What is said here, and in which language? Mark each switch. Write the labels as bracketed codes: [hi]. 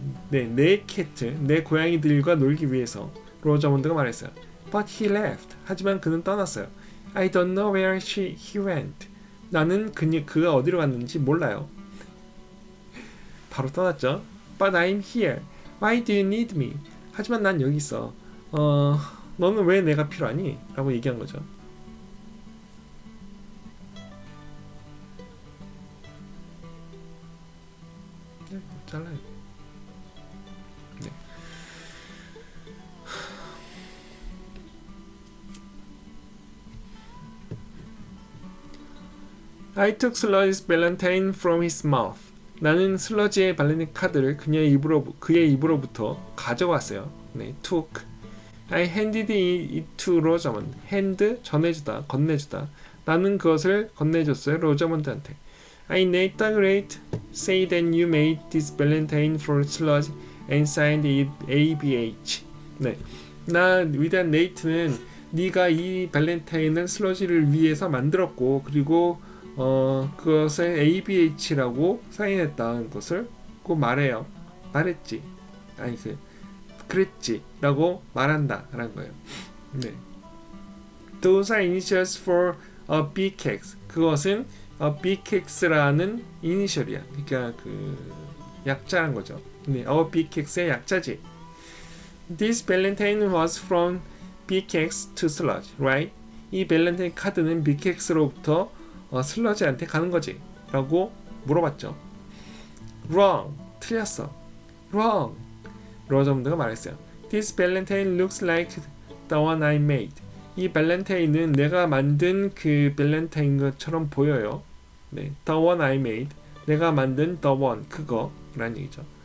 [ko] 내 캣들, 내 고양이들과 놀기 위해서. 로저몬드가 말했어요. [en] But he left. [ko] 하지만 그는 떠났어요. [en] I don't know where he went. [ko] 나는 그가 어디로 갔는지 몰라요. 바로 떠났죠. [en] But I'm here. Why do you need me? [ko] 하지만 난 여기 있어. 너는 왜 내가 필요하니? 라고 얘기한 거죠. 잘라요. 네. [en] I took Sludge's Valentine from his mouth. [ko] 나는 슬러지의 발렌타인 카드를 그의 입으로부터 가져왔어요. [en] 네, took. I handed it to Rosamond. [ko] hand 전해주다, 건네주다. 나는 그것을 건네줬어요, 로저먼드한테. [en] I made the great say that you made this Valentine for Sludge and signed it ABH. [ko] 네, 나 위대한 네이트는 네가 이 발렌타인을 슬러지를 위해서 만들었고 그리고 그것을 ABH라고 사인했다는 것을 꼭 말했지. 아니 그랬지 라고 말한다 라는 거예요. 네. [en] Those are initials for a BKX. [ko] 그것은 BKX라는 이니셜이야. 그러니까 그 약자란 거죠. 네, BKX의 약자지. [en] This Valentine was from BKX to Sludge, right? [ko] 이 발렌타인 카드는 BKX로부터 슬러지한테 가는 거지 라고 물어봤죠. [en] Wrong. [ko] 틀렸어. Wrong. 로저먼드가 말했어요. [en] This Valentine looks like the one I made. [ko] 이 발렌타인은 내가 만든 그 발렌타인 것처럼 보여요. [en] 네, the one I made. [ko] 내가 만든 the one, 그거라는 얘기죠.